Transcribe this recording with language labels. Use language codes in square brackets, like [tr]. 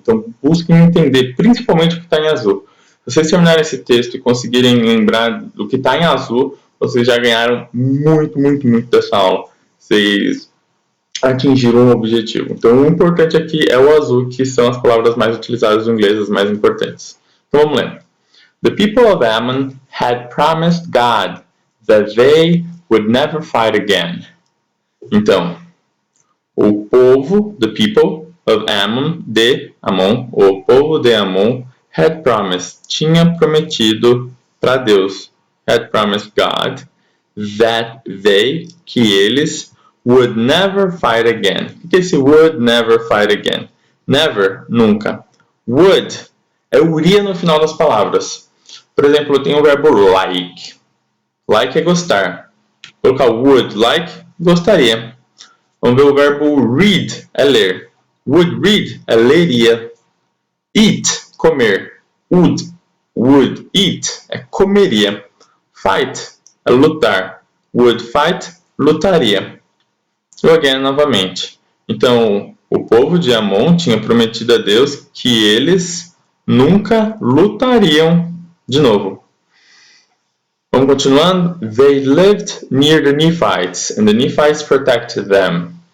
[pt] Então busquem entender, principalmente o que está em azul. Se vocês terminarem esse texto e conseguirem lembrar do que está em azul, vocês já ganharam muito, muito, muito dessa aula. Vocês atingiram o objetivo. Então o importante aqui é o azul, que são as palavras mais utilizadas no inglês, as mais importantes. Então vamos ler. [en] The people of Ammon had promised God that they would never fight again. [pt] Então, o povo, [en] the people of Ammon, [pt] de Amon, o povo de Amon, had promised, tinha prometido para Deus, [en] had promised God, that they, [pt] que eles, [en] would never fight again. [pt] O que é esse [en] would never fight again? [pt] Never, nunca. Would é o iria no final das palavras. Por exemplo, eu tenho o verbo like. Like é gostar. Vou colocar would, like, gostaria. Vamos ver o verbo read, é ler. [en] Would read, [pt] é leria. Eat comer. [en] Would, eat, [pt] é comeria. Fight, é lutar. [en] Would fight, [pt] lutaria. [en] So again, [pt] novamente. Então, o povo de Amon tinha prometido a Deus que eles nunca lutariam de novo. Vamos continuando. [en] They lived near the Nephites, and the Nephites protected them.